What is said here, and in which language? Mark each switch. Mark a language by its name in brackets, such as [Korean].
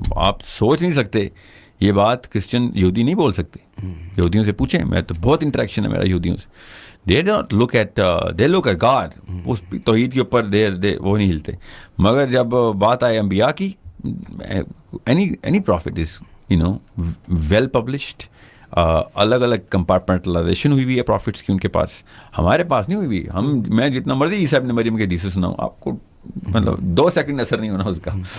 [Urdu] آپ سوچ نہیں سکتے یہ بات کرسچن یہودی نہیں بول سکتے. یہودیوں سے پوچھیں, میں تو بہت انٹریکشن ہے میرا یہودیوں سے. [English] They don't look at, they look at God. [Urdu] اس توحید کے اوپر وہ نہیں ہلتے. مگر جب بات آئے انبیاء کی, [English] any prophet is well published. [Urdu] الگ الگ کمپارٹمنٹلائزیشن ہوئی ہوئی ہے پروفٹس کی ان کے پاس, ہمارے پاس نہیں ہوئی ہوئی. میں جتنا مرضی عیسیٰ ابن مریم کے حدیث سناؤں, آپ کو مطلب 2 سیکنڈ اثر نہیں ہونا اس کا,